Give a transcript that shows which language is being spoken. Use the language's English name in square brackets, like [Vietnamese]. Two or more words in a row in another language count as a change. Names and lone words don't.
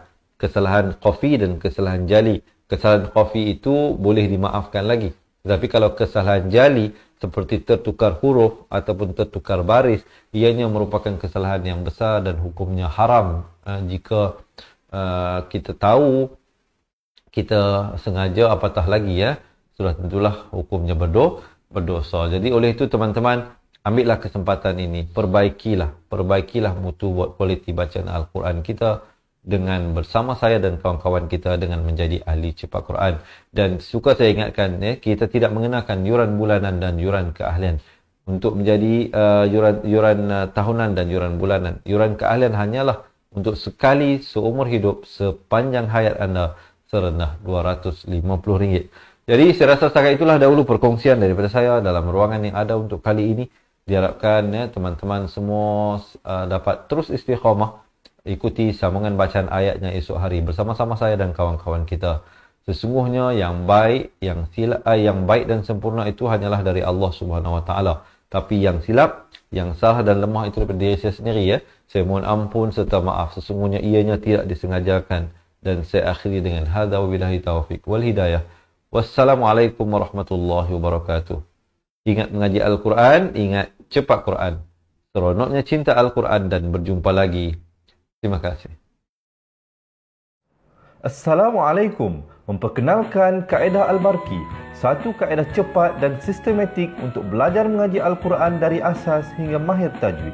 [Malay] Kesalahan khafi dan kesalahan jali. Kesalahan khafi itu boleh dimaafkan lagi. Tetapi kalau kesalahan jali seperti tertukar huruf ataupun tertukar baris, ianya merupakan kesalahan yang besar dan hukumnya haram. Jika kita tahu, kita sengaja, apatah lagi, ya, sudah tentulah hukumnya berdosa. Jadi oleh itu teman-teman, ambillah kesempatan ini, perbaikilah mutu buat kualiti bacaan Al-Quran kita dengan bersama saya dan kawan-kawan kita dengan menjadi ahli cepat Quran. Dan suka saya ingatkan, kita tidak mengenakan yuran bulanan dan yuran keahlian. Untuk menjadi yuran tahunan dan yuran bulanan, yuran keahlian hanyalah untuk sekali seumur hidup sepanjang hayat anda serendah RM250. Jadi saya rasa setakat itulah dahulu perkongsian daripada saya dalam ruangan yang ada untuk kali ini. Diharapkan teman-teman semua dapat terus istiqamah, ikuti sambungan bacaan ayatnya esok hari bersama-sama saya dan kawan-kawan kita. Sesungguhnya yang baik, yang baik dan sempurna itu hanyalah dari Allah [Arabic] سبحانه وتعالى. [Malay] Tapi yang silap, yang salah dan lemah itu daripada diri saya sendiri, ya. Saya mohon ampun serta maaf. Sesungguhnya ianya tidak disengajakan. Dan saya akhiri dengan [Arabic] هذا وبالله التوفيق والهداية. والسلام عليكم ورحمة الله وبركاته. [Malay] Ingat mengaji Al-Quran, ingat cepat Quran. Seronoknya cinta Al-Quran dan berjumpa lagi. Terima kasih. Assalamualaikum. Memperkenalkan kaedah Al-Barqi, satu kaedah cepat dan sistematik untuk belajar mengaji Al-Quran dari asas hingga mahir tajwid.